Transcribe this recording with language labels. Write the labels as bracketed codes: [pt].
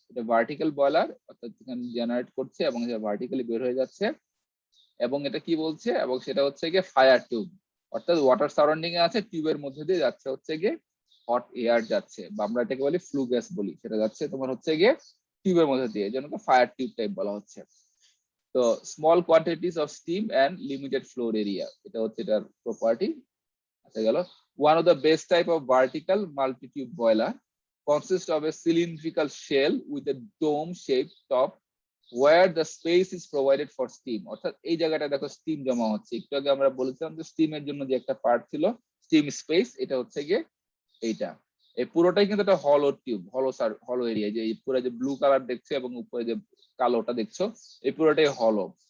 [bn] এটা vertical boiler, অর্থাৎ এখানে জেনারেট করছে এবং এটা ভার্টিক্যালি বের হয়ে যাচ্ছে, এবং এটা কি বলছে, এবং সেটা হচ্ছে গিয়ে ফায়ার টিউব, অর্থাৎ ওয়াটার সারাউন্ডিং এ আছে, টিউবের মধ্যে দিয়ে যাচ্ছে হচ্ছে গিয়ে হট এয়ার যাচ্ছে, বা আমরা এটাকে বলি ফ্লু গ্যাস বলি, সেটা যাচ্ছে তোমার হচ্ছে গিয়ে টিউবের মধ্যে দিয়ে, যেন ফায়ার টিউব টাইপ বলা হচ্ছে। তো [en] small quantities of steam and limited floor area, [bn] এটা হচ্ছে এটার প্রপার্টি। [en] আচ্ছা গেল, one of the best type of vertical multi-tube boiler consists of a cylindrical shell with a dome-shaped top where the space is provided for steam. [bn] অর্থাৎ এই জায়গাটা দেখো steam জমা হচ্ছে, একটু আগে আমরা বলেছিলাম যে স্টিমের জন্য যে একটা পার্ট ছিল স্টিম স্পেস, এটা হচ্ছে গিয়ে এইটা। এই পুরোটাই কিন্তু একটা হলো টিউব, হলো এরিয়া, যে পুরো যে ব্লু কালার দেখছো এবং উপরে যে কালোটা দেখছো, এই পুরোটাই হলো।